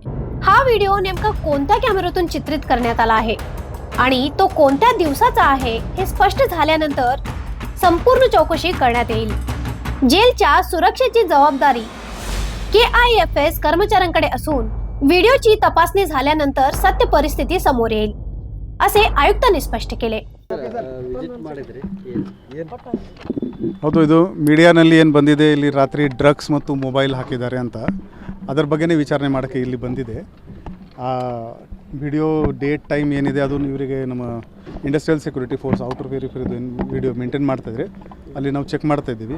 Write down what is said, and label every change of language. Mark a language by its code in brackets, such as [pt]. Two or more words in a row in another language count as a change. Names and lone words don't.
[mr] हा व्हिडिओ नेमका कोणत्या कॅमेऱ्यातून चित्रित करण्यात आला आहे आणि तो कोणत्या दिवसाचा आहे हे स्पष्ट झाल्यानंतर संपूर्ण चौकशी करण्यात येईल। जेलच्या सुरक्षेची जबाबदारी KIFS कर्मचाऱ्यांकडे असून व्हिडिओची तपासणी झाल्यानंतर सत्य परिस्थिती समोर येईल, असे आयुक्तांनी स्पष्ट केले। [kn] ಹೌದು, ಇದು ಮೀಡಿಯಾನಲ್ಲಿ ಏನು ಬಂದಿದೆ, ಇಲ್ಲಿ ರಾತ್ರಿ ಡ್ರಗ್ಸ್ ಮತ್ತು ಮೊಬೈಲ್ ಹಾಕಿದ್ದಾರೆ ಅಂತ ಅದರ ಬಗ್ಗೆನೇ ವಿಚಾರಣೆ ಮಾಡೋಕ್ಕೆ ಇಲ್ಲಿ ಬಂದಿದೆ। ಆ [en] video date time [kn] ಏನಿದೆ ಅದು ಇವರಿಗೆ ನಮ್ಮ [en] industrial security force outer [kn] ವೆರಿಫೈದು [en] video maintain [kn] ಮಾಡ್ತಾಯಿದ್ರೆ ಅಲ್ಲಿ ನಾವು ಚೆಕ್ ಮಾಡ್ತಾಯಿದ್ದೀವಿ।